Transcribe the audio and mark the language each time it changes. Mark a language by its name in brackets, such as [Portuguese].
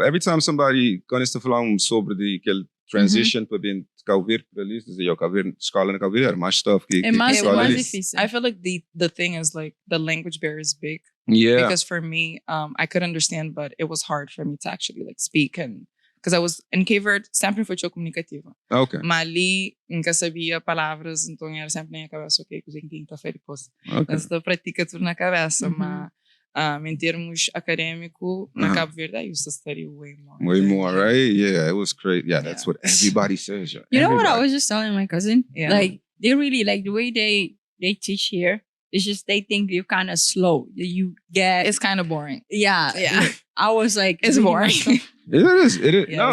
[English] Every time somebody [Portuguese] começa a falar sobre aquele transition para vir de Cabo Verde para ali, dizer, yo, Cabo Verde, escola na Cabo Verde era mais tough que É mais escola ali. difícil. [English] I feel like the thing is like the language barrier is big. Yeah. Because for me, I could understand, but it was hard for me to actually like speak and because I was in Cape Verde, [Portuguese] sempre fui comunicativa. [English] Okay. [Portuguese] Mas ali nunca sabia palavras, então era sempre na minha cabeça, ok, cozinha quinta-feira e depois. [English] Okay. [Portuguese] Então pratica tudo na cabeça, mas em termos acadêmico, na Cabo Verde, [English] I used to study way more. Way more, right? Yeah, it was great. Yeah, that's what everybody says. You know what I was just telling my cousin? Yeah. Like, they really, like, the way they teach here, it's just they think you're kind of slow. You get... It's kind of boring. Yeah. Yeah. I was like... It's boring. It is. It is. No,